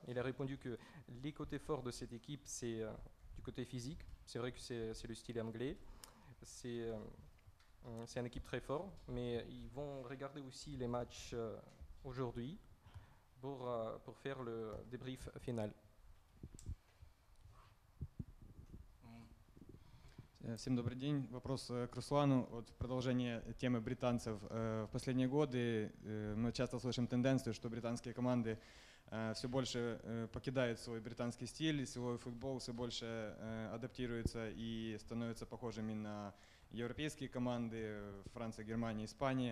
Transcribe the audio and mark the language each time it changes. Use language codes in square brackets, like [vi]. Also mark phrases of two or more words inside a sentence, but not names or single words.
[fr] Il a répondu que les côtés forts de cette équipe, c'est du côté physique. C'est vrai que c'est le style anglais. C'est une équipe très forte, mais ils vont regarder aussi les matchs aujourd'hui pour faire le débrief final. [ru] Всем добрый день. Вопрос к Руслану. Вот в продолжение темы британцев. В последние годы мы часто слышим тенденцию, что британские команды все больше покидают свой британский стиль, свой футбол все больше адаптируется и становятся похожими на европейские команды Франция, Германия, Испания.